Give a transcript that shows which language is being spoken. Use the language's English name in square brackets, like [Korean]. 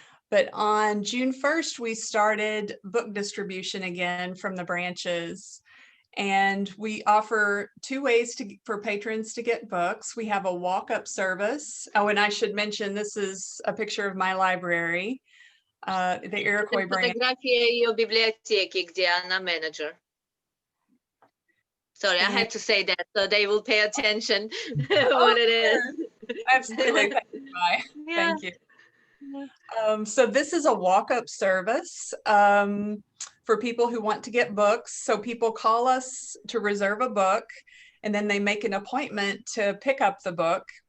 [English] But on June 1st, we started book distribution again from the branches. And we offer two ways for patrons to get books. We have a walk-up service. Oh, and I should mention, this is a picture of my library, the Iroquois branch. [Russian] Фотография ее библиотеки, где она менеджер. [English] Sorry, I had to say that so they will pay attention what it is. Absolutely. Yeah. Thank you. So this is a walk-up service for people who want to get books. So people call us to reserve a book, and then they make an appointment to pick up the book.